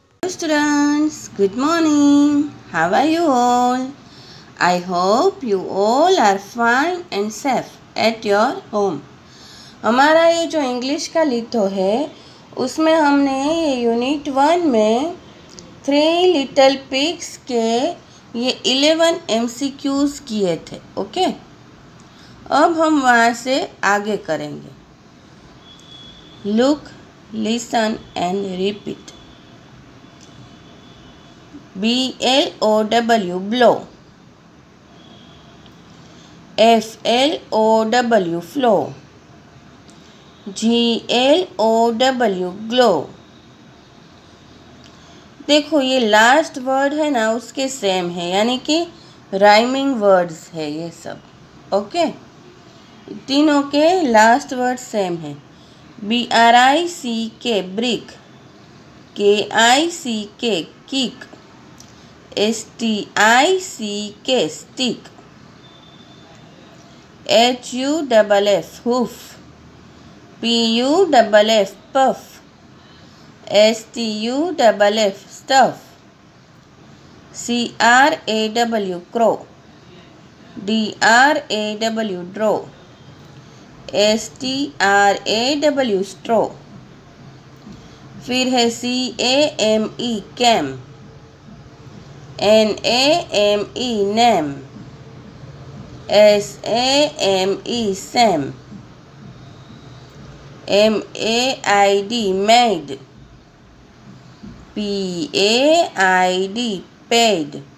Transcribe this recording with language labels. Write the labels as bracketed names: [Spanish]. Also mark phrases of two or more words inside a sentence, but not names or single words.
[English] students, good morning. How are you all? I hope you all are fine and safe at your home. [Hindi] हमारा ये जो इंग्लिश का लिथो है उसमें हमने ये यूनिट 1 में 3 लिटिल पिग्स के ये 11 MCQs किए थे. ओके, अब हम वहाँ से आगे करेंगे. [English] look, listen and repeat. BLOW blow, FLOW flow, GLOW glow. [Hindi] देखो ये [English] last word [Hindi] है ना उसके सेम है, यानी कि [English] rhyming words [Hindi] है ये सब. ओके, तीनों के [English] last word [Hindi] सेम है. [English] BRICK brick, KICK kick, STICK stick, HUFF hoof, PUFF puff, STUFF stuff, CRAW crow, DRAW draw, STRAW straw. [Hindi] फिर है [English] CAME cam, NAME name, SAME sam, MAID maid, PAID paid,